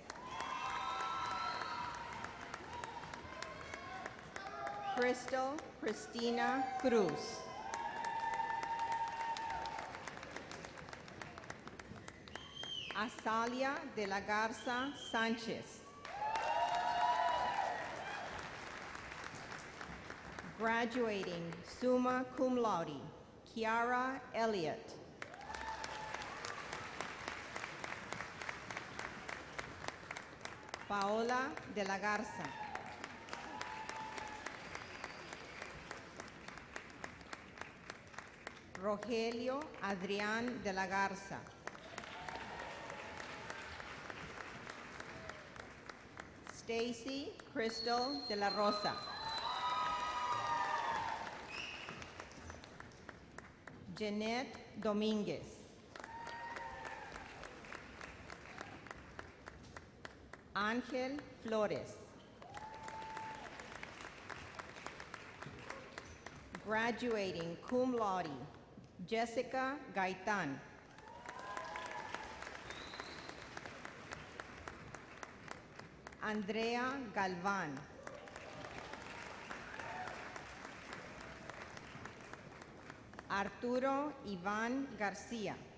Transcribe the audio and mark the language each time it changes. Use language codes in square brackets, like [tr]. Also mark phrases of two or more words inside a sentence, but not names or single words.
[en] Crystal Cristina Cruz. Azalia de la Garza Sanchez. Graduating [la] summa cum laude, [en] Kiara Elliott. Paola de la Garza. Rogelio Adrián de la Garza. Stacy Crystal de la Rosa. Jeanette Domínguez. Ángel Flores. Graduating [la] cum laude, [en] Jessica Gaitán. Andrea Galván. Arturo Iván García.